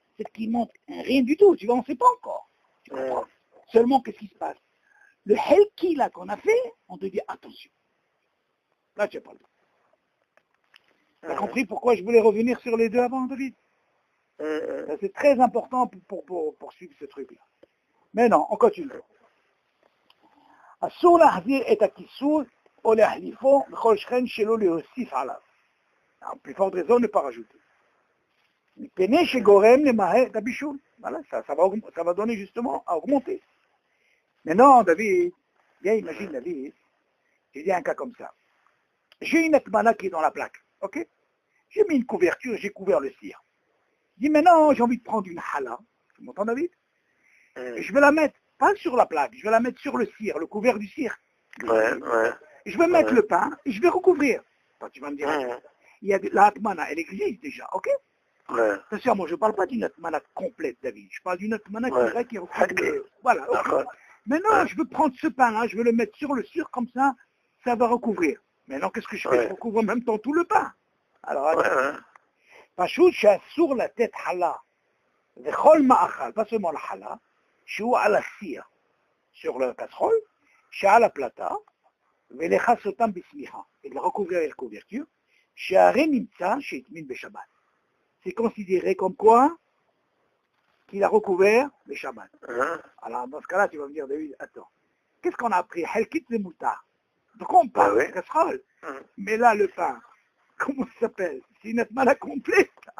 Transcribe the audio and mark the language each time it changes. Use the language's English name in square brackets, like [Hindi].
[French] C'est qu'il montre rien du tout, tu vois, on ne sait pas encore. Tu comprends? Seulement, qu'est-ce qui se passe? Le helki là qu'on a fait, on te dit attention. Là, tu n'as pas le temps. Tu as compris pourquoi je voulais revenir sur les deux avant, David? C'est très important pour suivre ce truc-là. Mais non, on continue. [Hebrew] אסור להחזיר את הכיסוי או להחליפו בכל שכן שלא להוסיף עליו. [French] En plus forte raison, ne pas rajouter. [Hebrew] מפני שגורם למהר את הבישול. [French] Voilà, ça va donner justement à augmenter. Mais non, David, viens, imagine David, il y a un cas comme ça. J'ai une atmana qui est dans la plaque, ok? J'ai mis une couverture, j'ai couvert le cire. Je dis maintenant, j'ai envie de prendre une hala. Tu m'entends, David? Et je vais la mettre, pas sur la plaque, je vais la mettre sur le cire, le couvert du cire. Et je vais mettre le pain et je vais recouvrir. Enfin, tu vas me dire, il y a la atmana, elle existe déjà, ok? Attention, moi je ne parle pas d'une atmana complète, David. Je parle d'une atmana qui recouvre. Voilà, ok. Maintenant, je veux prendre ce pain-là, je veux le mettre sur le cire, comme ça va recouvrir. Maintenant, qu'est-ce que je fais? Je recouvre en même temps tout le pain. Alors, [Hebrew] פשוט שאסור לתת חלה וכל מאכל, [French] pas seulement la [Hebrew] חלה, שהוא על הסיר, [French] sur le casserole, [Hebrew] שעל הפלטה, ולחס אותם בשמיכה, [French] et de le recouvrir avec la couverture, [Hebrew] שהרי נמצא שהטמין בשבת. [French] C'est considéré comme quoi qu'il a recouvert le Shabbat. Alors, dans ce cas-là, tu vas me dire, David, attends, qu'est-ce qu'on a appris? Helkit le moutar. Donc on parle de casserole. Mais là, le pain, comment ça s'appelle? C'est une atmana complète.